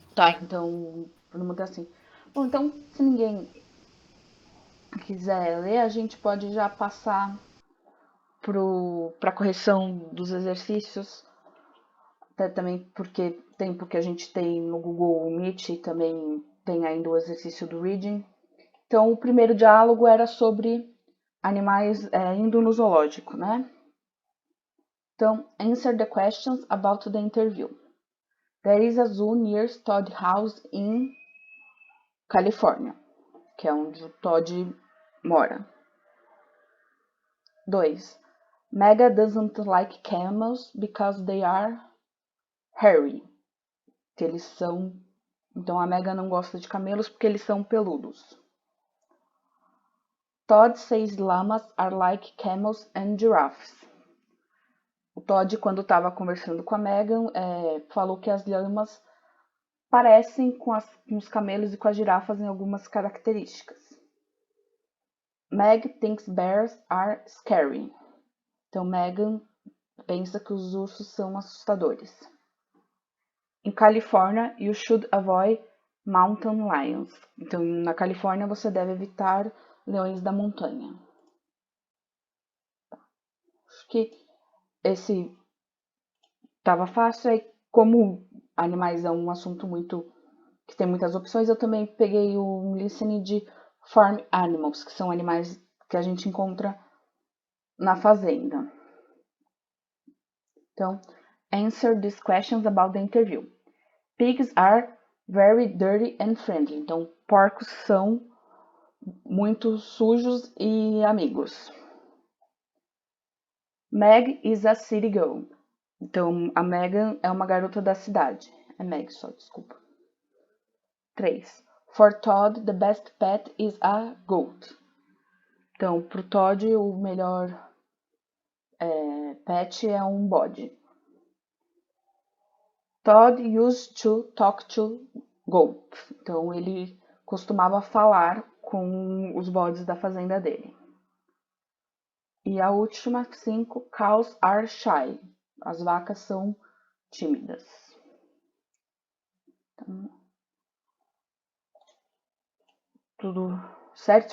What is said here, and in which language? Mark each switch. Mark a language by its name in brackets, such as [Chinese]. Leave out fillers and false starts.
[Portuguese] Tá, então, todo mundo tá assim. Bom, então, se ninguém quiser ler, a gente pode já passar para correção dos exercícios, até também porque tempo que a gente tem no Google Meet e também tem ainda o exercício do reading. Então, o primeiro diálogo era sobre animais indo no zoológico, né? [English] Então, answer the questions about the interview. There is a zoo near Todd House in California, [Portuguese] que é onde o Todd mora. [English] 2. Mega doesn't like camels because they are hairy. [Portuguese] Que eles são. Então a Mega não gosta de camelos porque eles são peludos. [English] Todd says llamas are like camels and giraffes. [Portuguese] O Todd, quando estava conversando com a Megan, falou que as lhamas parecem com os camelos e com as girafas em algumas características. [English] Meg thinks bears are scary. [Portuguese] Então Megan pensa que os ursos são assustadores. Em Califórnia, [English] you should avoid mountain lions. [Portuguese] Então, na Califórnia, você deve evitar leões da montanha. Acho que esse estava fácil. Aí, como animais é um assunto que tem muitas opções, eu também peguei o listening de farm animals, que são animais que a gente encontra na fazenda. [English] Então, answer these questions about the interview. Pigs are very dirty and friendly. [Portuguese] Então, porcos são muito sujos e amigos. [English] Meg is a city girl. [Portuguese] Então, a Megan é uma garota da cidade. É Meg só, desculpa. 3. [English] For Todd, the best pet is a goat. [Portuguese] Então, pro Todd, o melhor pet é um bode. [English] Todd used to talk to goats. [Portuguese] Então, ele costumava falar com os bodes da fazenda dele. E a última, 5, [English] cows are shy. [Portuguese] As vacas são tímidas. Então, tudo certo?